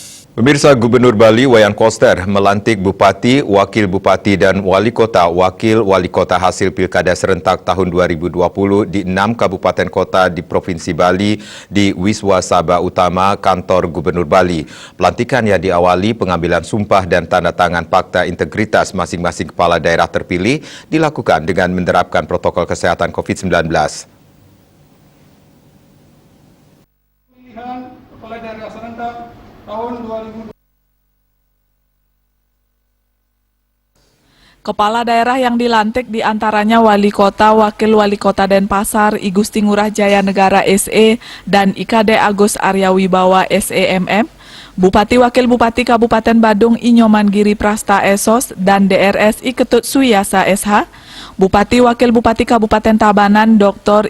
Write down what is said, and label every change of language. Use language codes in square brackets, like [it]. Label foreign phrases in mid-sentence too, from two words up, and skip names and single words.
[id] Pemirsa, Gubernur Bali Wayan Koster melantik Bupati, Wakil Bupati dan Wali Kota, Wakil Wali Kota hasil Pilkada serentak tahun 2020 di 6 kabupaten kota di Provinsi Bali di Wiswa Sabha Utama Kantor Gubernur Bali. Pelantikan yang diawali pengambilan sumpah dan tanda tangan fakta integritas masing-masing kepala daerah terpilih dilakukan dengan menerapkan protokol kesehatan COVID-19. Pemilihan kepala daerah serentak tahun 2020. Kepala daerah yang dilantik diantaranya Wali Kota, Wakil Wali Kota Denpasar, I Gusti Ngurah Jaya Negara SE, dan IKD Agus Arya Wibawa SEMM, Bupati Wakil Bupati Kabupaten Badung I Nyoman Giri Prasta Esos, dan DRS I Ketut Suyasa SH, Bupati Wakil Bupati Kabupaten Tabanan Dr.